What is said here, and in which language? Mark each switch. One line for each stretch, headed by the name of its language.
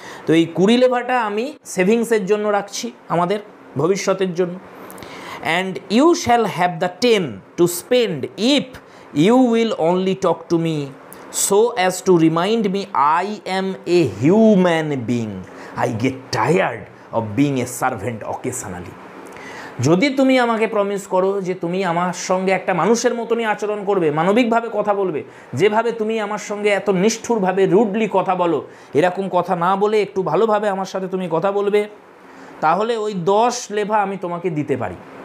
Bangla: তো এই 20 লেভাটা আমি সেভিংসের জন্য রাখছি, আমাদের ভবিষ্যতের জন্য।
English: And you shall have the 10 to spend if you will only talk to me so as to remind me I am a human being. I get tired of being a servant occasionally.
Bangla: যদি তুমি আমাকে promise করো যে তুমি আমার সঙ্গে একটা মানুষের মতনই আচরণ করবে, মানবিকভাবে কথা বলবে, যেভাবে তুমি আমার সঙ্গে এত নিষ্ঠুরভাবে রুডলি কথা বলো, এরকম কথা না বলে একটু ভালোভাবে আমার সাথে তুমি কথা বলবে, তাহলে ওই 10 লেভা আমি তোমাকে দিতে পারি।